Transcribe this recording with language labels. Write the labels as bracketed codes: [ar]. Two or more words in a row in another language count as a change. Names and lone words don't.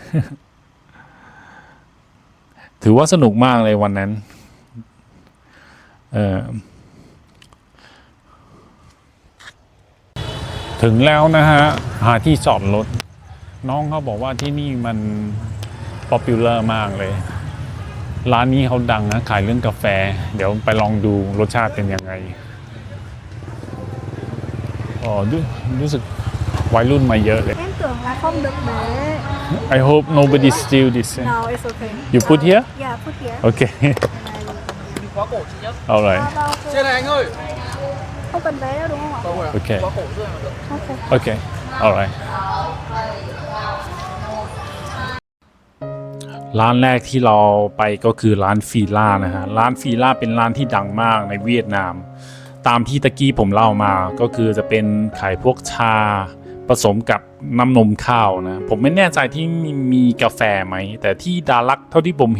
[th] ถือว่าสนุกมากเลยวันนั้นถึงแล้วนะฮะหาที่จอดรถน้องเขาบอกว่าที่นี่มันป๊อปปูล่ามากเลยร้านนี้เขาดังนะขายเรื่องกาแฟเดี๋ยวไปลองดูรสชาติเป็นยังไงรู้สึกวัยรุ่นมาเยอะเลย [vi] Em tưởng là không được để. [en] I hope nobody steal this. No, it's okay. You put here? Yeah, put here. Okay. [vi] Khóa cổ chị nhé. [en] Alright. [vi] Trên này anh ơi. Không cần vé đâu đúng không ạ? Không rồi. [en] Okay. [vi] Khóa cổ dưới là được. [en] Ok. Okay. Alright. [th] ร้านแรกที่เราไปก็คือร้านฟีล่านะฮะร้านฟีล่าเป็นร้านที่ดังมากในเวียดนามตามที่ตะกี้ผมเล่ามาก็คือจะเป็น ขายพวกชาผสมกับน้ำนมข้าวนะผมไม่แน่ใจที่มีกาแฟไหมแต่ที่ดารักเท่าที่ผม